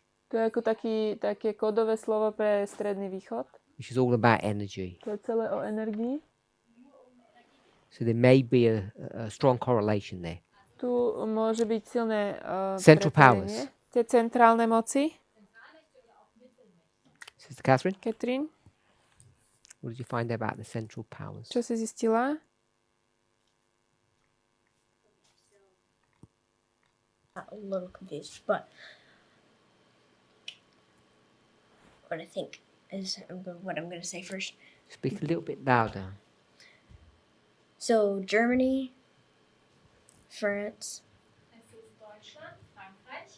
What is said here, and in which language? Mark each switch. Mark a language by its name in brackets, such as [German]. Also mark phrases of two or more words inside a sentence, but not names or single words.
[Slovak] to je ako také kódové slovo pre Stredný východ. [English] which is all about energy. [Slovak] To je celé o energii. [English] So there may be a strong correlation there. [Slovak] Tu môže byť silné [English] Central [Slovak] prepojenie. [English] powers. [Slovak] Tie centrálne moci. [English] Sister Catherine, Katrin, what did you find about the central powers? [Slovak] čo si zistila? [English] A little confused, but what I think is what I'm going to say first. Speak a little bit louder. So Germany France, [German] Es ist Deutschland, Frankreich,